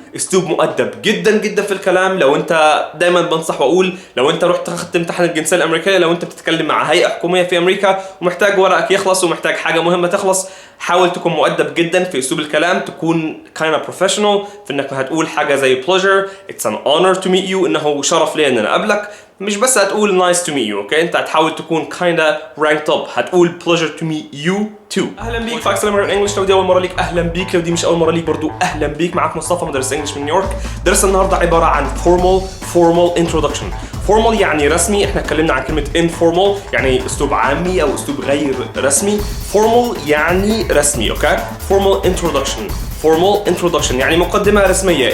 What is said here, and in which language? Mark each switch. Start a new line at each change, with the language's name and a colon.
Arabic: اسلوب مؤدب جدا جدا في الكلام. لو انت دايما بنصح واقول لو انت رحت اخذت امتحان الجنسيه الامريكيه، لو انت بتتكلم مع هيئه حكوميه في امريكا ومحتاج ورقك يخلص ومحتاج حاجه مهمه تخلص، حاول تكون مؤدب جدا في اسلوب الكلام، تكون
English: kind of professional
Arabic: في انك هتقول حاجه زي
English: pleasure it's an honor to meet you،
Arabic: انه شرف لي ان انا اقابلك. مش بس هتقول
English: nice to meet you،
Arabic: اوكي؟ انت هتحاول تكون
English: kinda ranked up،
Arabic: هتقول
English: pleasure to meet you too.
Arabic: اهلا بيك في اكسل امريكان انجلش. لو دي اول مره ليك اهلا بيك، لو دي مش اول مره ليك برضو اهلا بيك. معاك مصطفى مدرس انجلش من نيويورك. درس النهارده عباره عن
English: formal introduction.
Arabic: formal يعني رسمي، احنا اتكلمنا عن كلمه informal يعني اسلوب عامي او اسلوب غير رسمي. formal يعني رسمي، اوكي؟
English: formal introduction
Arabic: يعني مقدمة رسمية.